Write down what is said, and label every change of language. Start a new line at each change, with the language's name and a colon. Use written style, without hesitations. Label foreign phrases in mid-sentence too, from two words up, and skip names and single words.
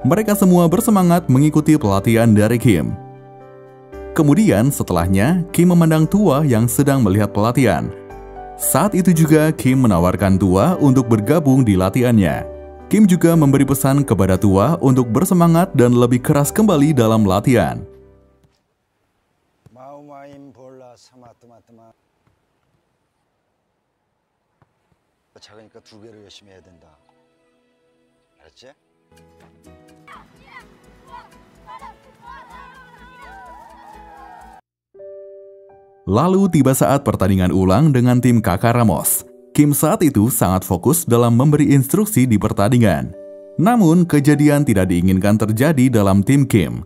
Indonesian: Mereka semua bersemangat mengikuti pelatihan dari Kim. Kemudian setelahnya, Kim memandang Tua yang sedang melihat pelatihan. Saat itu juga Kim menawarkan Tua untuk bergabung di latihannya. Kim juga memberi pesan kepada Tua untuk bersemangat dan lebih keras kembali dalam latihan. Mau main bola sama teman-teman.
Korean: 작으니까 2배로 열심히 해야 된다. 알았지?
Indonesian: Lalu tiba saat pertandingan ulang dengan tim kakak Ramos. Kim saat itu sangat fokus dalam memberi instruksi di pertandingan. Namun, kejadian tidak diinginkan terjadi dalam tim Kim.